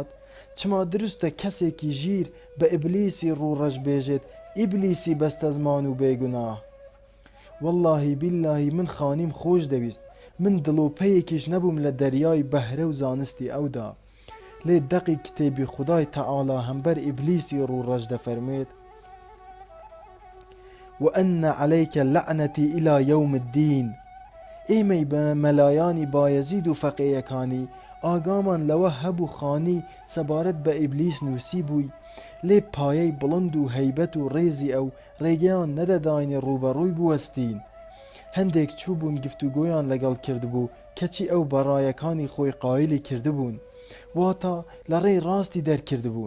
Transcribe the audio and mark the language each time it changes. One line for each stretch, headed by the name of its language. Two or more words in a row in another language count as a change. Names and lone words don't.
Central Kurdish: چما دروستە کەسێکی ژیر بە ئیبلیسی ڕووڕەش بێژێت ئیبلیسی بەستە زمان و بێگوناه. واللهی بیللهی من خانیم خۆش دەویست. من دڵۆپەیەکیش نەبووم لە دەریای بەهرە و زانستی ئەودا. لێ دەقی کتێبی خودای تەعاڵا هەمبەر ئیبلیسی ڕووڕەش دەفەرمێت
Arabic: وأن عليك لعنتي إلى يوم الدين.
Central Kurdish: ئێمەی بە مەلایانی بایەزید و فەقێیەکانی ئاگامان لەوە هەبوو خانی سەبارەت بە ئیبلیس نووسی بووی. لێ پایەی بڵند و هەیبەت و ڕێزی ئەو ڕێگەیان نەدەداینێ ڕوبەڕووی بوەستین. هەندێک چوو بوون گفتوگۆیان لەگەڵ کردبوو کەچی ئەو بەڕایەکانی خۆی قایلی کردبوون، واتە لە ڕێی ڕاستی دەرکردبوون.